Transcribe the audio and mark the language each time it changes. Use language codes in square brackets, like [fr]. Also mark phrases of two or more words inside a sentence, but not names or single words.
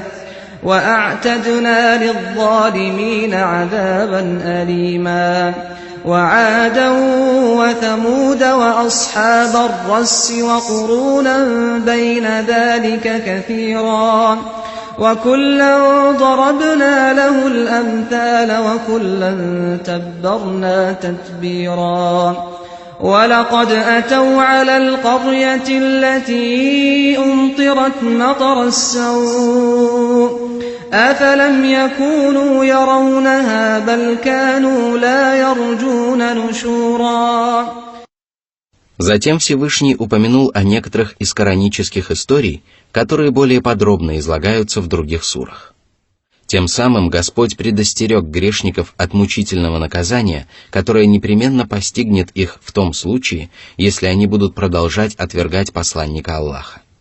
[ar] وَأَعْتَدْنَا لِلظَّالِمِينَ عَذَابًا أَلِيمًا وَعَادًا وَثَمُودَ وَأَصْحَابَ الرَّسِّ وَقُرُونًا بَيْنَ ذَلِكَ كَثِيرًا وَكُلًّا ضَرَبْنَا لَهُ الْأَمْثَالَ وَكُلًّا تَبَّرْنَا تَتْبِيرًا وَلَقَدْ أَتَوْا عَلَى الْقَرْيَةِ الَّتِي أُمْطِرَتْ مَطَرَ السَّوْءِ أَفَلَمْ يَكُونُوا يَرَوْنَهَا بَلْ كَانُوا لَا يَرْجُونَ نُشُورًا. [ru] Затем Всевышний упомянул о некоторых из коранических историй, которые более подробно излагаются в других сурах. Тем самым Господь предостерег грешников от мучительного наказания, которое непременно постигнет их в том случае, если они будут продолжать отвергать посланника Аллаха.